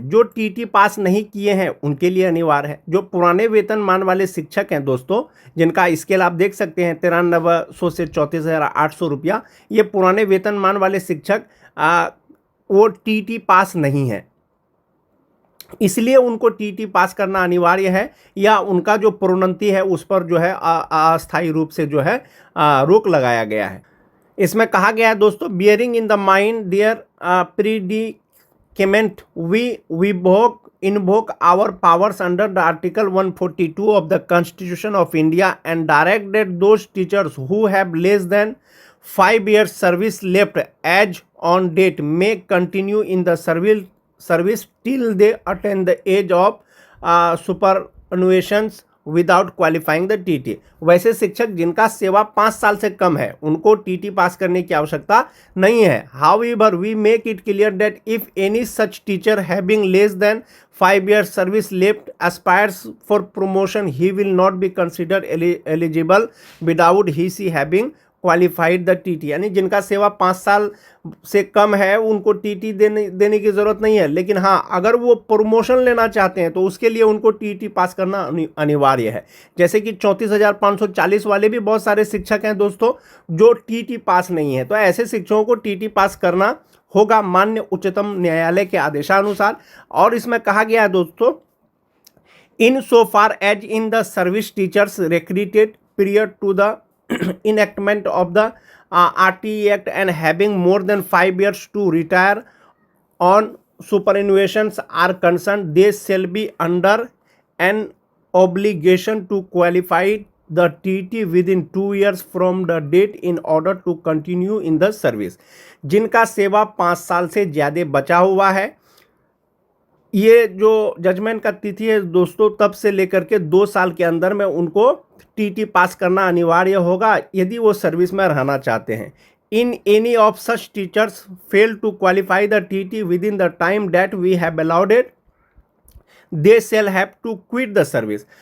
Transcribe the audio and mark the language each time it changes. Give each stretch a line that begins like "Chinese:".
Hindi: जो TET pass नहीं किए हैं उनके लिए अनिवार्य है। जो पुराने वेतनमान वाले शिक्षक हैं दोस्तों, जिनका स्केल आप देख सकते हैं 9300 से 34,800 रुपया, ये पुराने वेतनमान वाले शिक्षक वो टीईटी पास नहीं है। इसलिए उनको टीटी पास करना अनिवार्य है, या उनका जो प्रोन्नति है उस पर जो है अस्थायी रूप से जो है रोक लगाया गया है। इसमें कहा गया है दोस्तों,
English: Bearing in the mind there predicament we invoke our powers under the Article 142 of the Constitution of India and direct that those teachers who have less than 5 years service left as on date may continue in the service till they attain the age of superannuation without qualifying the TT.
Hindi: वैसे शिक्षक जिनका सेवा 5 साल से कम है उनको TT पास करने की आवश्यकता नहीं है।
English: However we make it clear that if any such teacher having less than 5 years service left aspires for promotion he will not be considered eligible without he she having qualified the TT.
Hindi: यानी जिनका सेवा 5 साल से कम है उनको TT देने की ज़रूरत नहीं है, लेकिन हाँ अगर वो प्रमोशन लेना चाहते हैं तो उसके लिए उनको टीटी पास करना अनिवार्य है। जैसे कि 34,540 वाले भी बहुत सारे शिक्षक हैं दोस्तों जो टीटी पास नहीं है, तो ऐसे शिक्षकों को टीटी पास करना होगा माननीय उच्चतम न्यायालय के आदेशानुसार। और इसमें कहा गया है दोस्तों,
English: In so far as in the service teachers recruited prior to the enactment of the RTE Act and having more than 5 years to retire on superannuations are concerned, they shall be under an obligation to qualify the TT within 2 years from the date in order to continue in the service।
Hindi: जिनका सेवा 5 साल से ज़्यादा बचा हुआ है, ये जो जजमेंट का तिथि है दोस्तों तब से लेकर के 2 साल के अंदर में उनको टीटी पास करना अनिवार्य होगा यदि वो सर्विस में रहना चाहते हैं।
English: In any of such teachers fail to qualify the TT within the time that we have allowed they shall have to quit the service.